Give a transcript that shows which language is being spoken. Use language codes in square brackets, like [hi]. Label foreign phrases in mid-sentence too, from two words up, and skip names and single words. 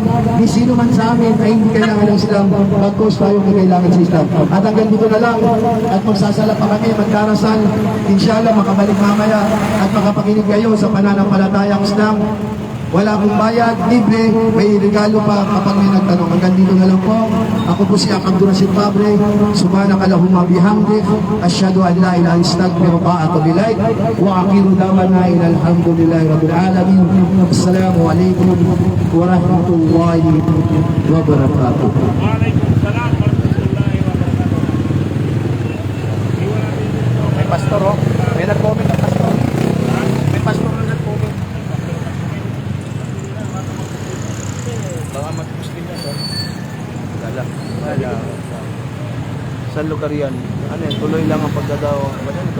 [tl] Ni sino man sa amin ay hindi kailangan ng Islam. Bagkos tayo ay kailangan sa Islam. At hanggang dito na lang at magsasala pa kami, magdarasal. Inshallah makabalik mamaya at makapakinig kayo sa pananampalatayang Islam. Wala akong bayad, libre, may regalo pa kapag may nagtanong. Hanggang dito na lang po. Ako po si Abdul Rashid Fabre. [ar] سبحانك اللهم بحمدك أشهد أن لا إله إلا أنت أستغفرك وأتوب إليك. وآخر دعوانا الحمد لله رب العالمين. السلام عليكم ورحمة الله وبركاته. وعليكم السلام ورحمة الله وبركاته. [tl] May pastor oh. May nag-comment na pastor. May pastor na nag-comment. Baka mag-Muslim yan oh. Wala. Sa lugar yan. Ano yan? Tuloy lang ang pagdadaw. Ano ito?